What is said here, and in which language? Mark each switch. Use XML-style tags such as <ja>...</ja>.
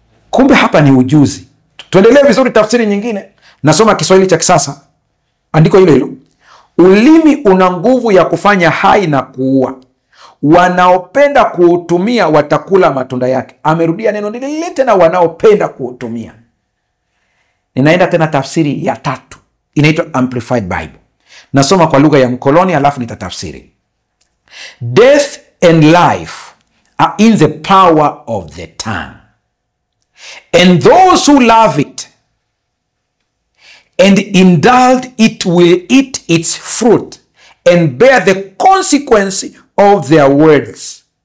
<sw>Kumbe hapa ni ujuzi. Tuendelee vizuri tafsiri nyingine. Nasoma Kiswahili cha kisasa. Andiko hilo hilo. Ulimi una nguvu ya kufanya hai na kuua. Wanaopenda kuutumia watakula matunda yake. Amerudia neno lile tena, wanaopenda kuutumia. Ninaenda tena tafsiri ya tatu. Inaitwa Amplified Bible. Nasoma kwa lugha ya mkoloni alafu nitatafsiri.</sw> <en>Death and life are in the power of the tongue. And those who love it and indulge it will eat its fruit and bear the consequence of their words.</en>